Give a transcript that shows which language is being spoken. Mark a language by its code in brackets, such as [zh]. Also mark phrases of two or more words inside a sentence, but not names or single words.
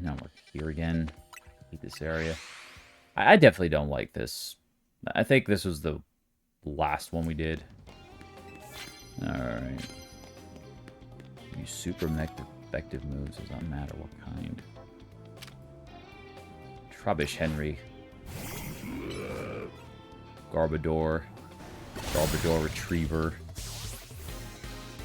[en] Now we're here again. Hate this area. I definitely don't like this. I think this was the last one we did. Alright. Use super effective moves. Does not matter what kind. Trubbish Henry. Garbodor. Garbodor Retriever.